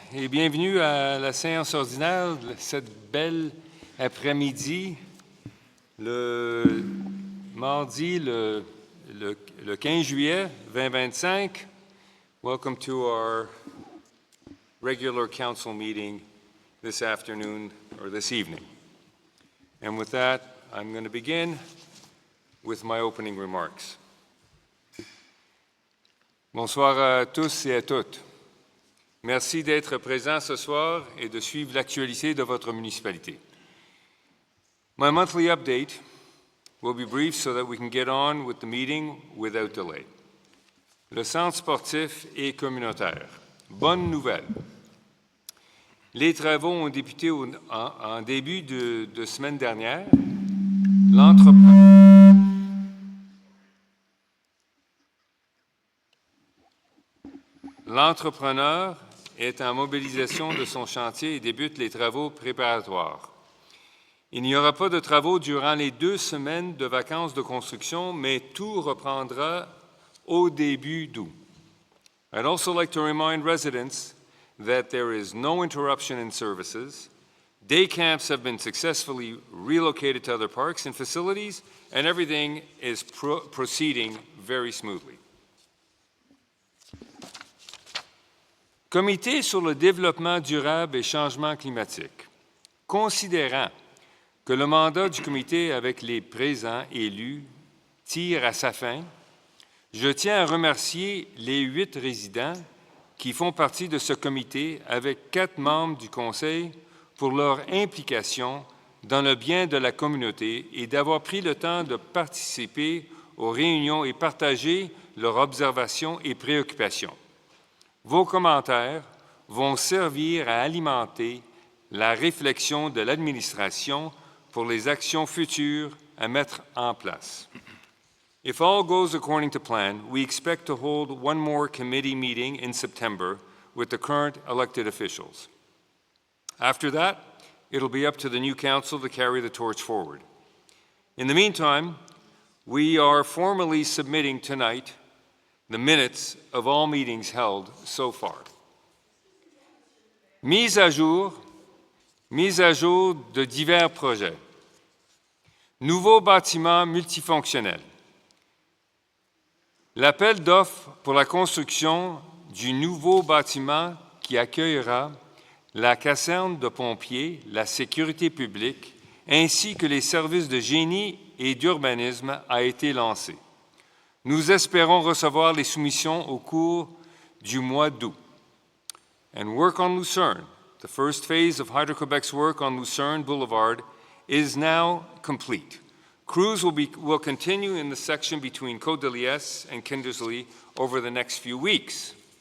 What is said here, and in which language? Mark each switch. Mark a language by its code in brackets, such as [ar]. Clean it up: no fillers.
[fr] et bienvenue à la séance ordinaire de cette belle après-midi, le mardi, le 15 juillet 2025. [en] Welcome to our regular council meeting this afternoon or this evening. And with that, I'm going to begin with my opening remarks. [fr] Bonsoir à tous et à toutes. Merci d'être présents ce soir et de suivre l'actualité de votre municipalité. [en] My monthly update will be brief so that we can get on with the meeting without delay. [fr] Le centre sportif est communautaire. Bonne nouvelle. Les travaux ont débuté en début de semaine dernière. L'entrepreneur est en mobilisation de son chantier et débute les travaux préparatoires. Il n'y aura pas de travaux durant les 2 semaines de vacances de construction, mais tout reprendra au début d'août. [en] I'd also like to remind residents that there is no interruption in services. Day camps have been successfully relocated to other parks and facilities, and everything is proceeding very smoothly. [fr] Comité sur le développement durable et changement climatique. Considérant que le mandat du comité avec les présents élus tire à sa fin, je tiens à remercier les 8 résidents qui font partie de ce comité avec 4 membres du conseil pour leur implication dans le bien de la communauté et d'avoir pris le temps de participer aux réunions et partager leurs observations et préoccupations. Vos commentaires vont servir à alimenter la réflexion de l'administration pour les actions futures à mettre en place. [en] If all goes according to plan, we expect to hold one more committee meeting in September with the current elected officials. After that, it'll be up to the new council to carry the torch forward. In the meantime, we are formally submitting tonight the minutes of all meetings held so far. [fr] Mise à jour de divers projets. Nouveau bâtiment multifonctionnel. L'appel d'offres pour la construction du nouveau bâtiment qui accueillera la caserne de pompiers, la sécurité publique, ainsi que les services de génie et d'urbanisme a été lancé. Nous espérons recevoir les soumissions au cours du mois d'août. [en] And work on Lucerne, the first phase of Hydro-Quebec's work on Lucerne Boulevard, is now complete. Crews will continue in the section between Côte-de-Liesse and Kindersley over the next few weeks.